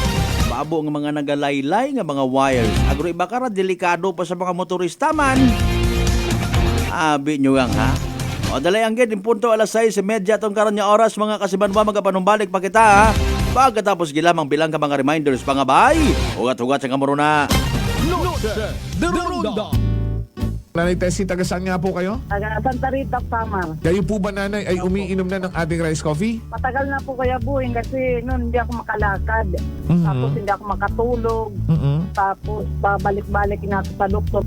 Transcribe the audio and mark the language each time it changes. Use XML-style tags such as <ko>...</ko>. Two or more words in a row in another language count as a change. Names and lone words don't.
<hil>Paabo nga mga nagalaylay nga mga wires. Agro iba kara delikado pa sa mga motorista man. Abi nyo yang ha. O dalay ang gid, punto 6:30 itong karon nga oras mga kasibanwa magapanumbalik pa kita ha. Pagkatapos gilamang bilang ka mga reminders pangabay. Ugat-ugat sa kamuro na. The Ronda.</hil> <tl>Nanay Tessie, taga saan nga po kayo? Taga Santa Rita, Samar. Kayo po ba, nanay, ay umiinom na ng ating</tl> <en>rice coffee?</en> <tl>Matagal na po kaya buhin kasi noon hindi ako makalakad. Tapos hindi ako makatulog. Tapos pabalik-balik na ako sa doktor.</tl>